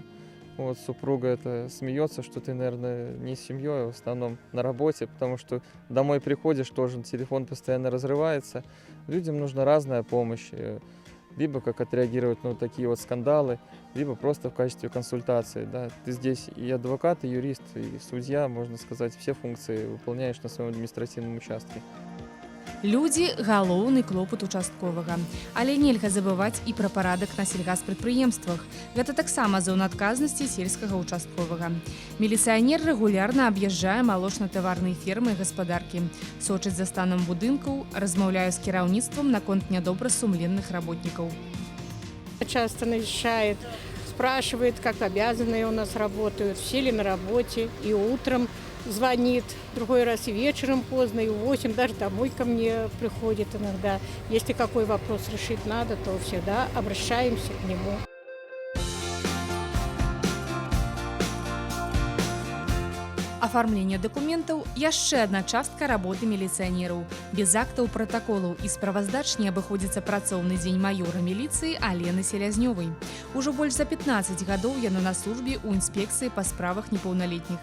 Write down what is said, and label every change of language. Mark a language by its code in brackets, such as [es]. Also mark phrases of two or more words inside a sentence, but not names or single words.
[ru] Вот супруга это смеется, что ты, наверное, не с семьей, а в основном на работе, потому что домой приходишь, тоже телефон постоянно разрывается. Людям нужна разная помощь. Либо как отреагировать на такие вот скандалы, либо просто в качестве консультации. Да. Ты здесь и адвокат, и юрист, и судья, можно сказать, все функции выполняешь на своем административном участке. [be] Людзі – галоўны клопат участковага. Але нельга забываць і пра парадак на сельгаспрадпрыемствах. Гэта таксама зона адказнасці сельскага участковага. Міліцыянер рэгулярна аб'язджае малочна-таварныя фермы і гаспадаркі, сочыць за станам будынкаў, размаўляе з кіраўніцтвам наконт нядобрасумленных работнікаў. [ru] Часто навещает, спрашивает, как обязанные у нас работают, все ли на работе, и утром звонит, другой раз и вечером поздно, и в 8 даже домой ко мне приходит иногда. Если какой вопрос решить надо, то всегда обращаемся к нему. [be] Афармленне дакументаў – яшчэ адна частка работы міліцыянераў. Без актаў, пратаколаў і справаздач не абыходзіцца працоўны дзень маёра міліцыі Алены Селязнёвай. Ужо больш за 15 гадоў яна на службе ў інспекцыі па справах непаўналетніх.